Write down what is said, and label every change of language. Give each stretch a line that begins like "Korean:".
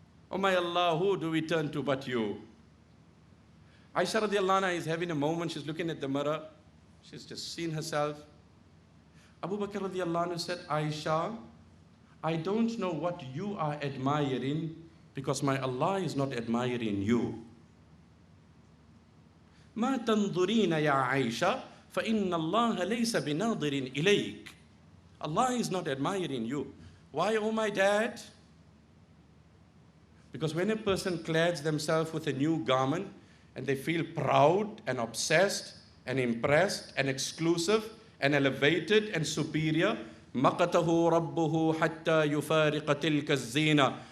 English: Oh my Allah, who do we turn to but you? Aisha radiallahu anha is having a moment. She's looking at the mirror. She's just seen herself. Abu Bakr radiallahu anhu said, Aisha, I don't know what you are admiring because my Allah is not admiring you.
Arabic: ما تنظرين يا عائشة فإن الله ليس بناظر إليك.
English: Allah is not admiring you. Why, oh my dad? Because when a person clads themselves with a new garment and they feel proud and obsessed and impressed and exclusive and elevated and superior,
Arabic: مَقَتَهُ رَبُّهُ حَتَّى يُفَارِقَ تِلْكَ الزِّينَةِ.